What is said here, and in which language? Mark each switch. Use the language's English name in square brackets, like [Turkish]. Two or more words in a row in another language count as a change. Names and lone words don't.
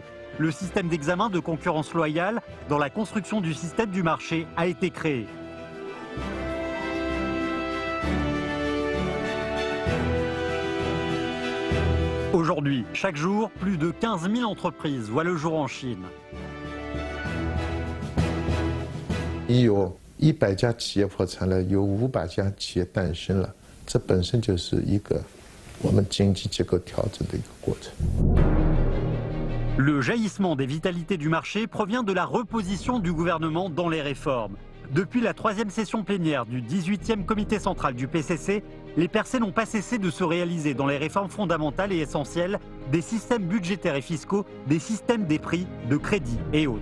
[French] Le système d'examen de concurrence loyale dans la construction du système du marché a été créé. Aujourd'hui, chaque jour, plus de 15 000 entreprises voient le jour en Chine. [Chinese] 有100家企业破产了，有500家企业诞生了，这本身就是一个我们经济结构调整的一个过程。 [French] Le jaillissement des vitalités du marché provient de la reposition du gouvernement dans les réformes. Depuis la 3e session plénière du 18e comité central du PCC, les percées n'ont pas cessé de se réaliser dans les réformes fondamentales et essentielles des systèmes budgétaires et fiscaux, des systèmes des prix, de crédit et autres.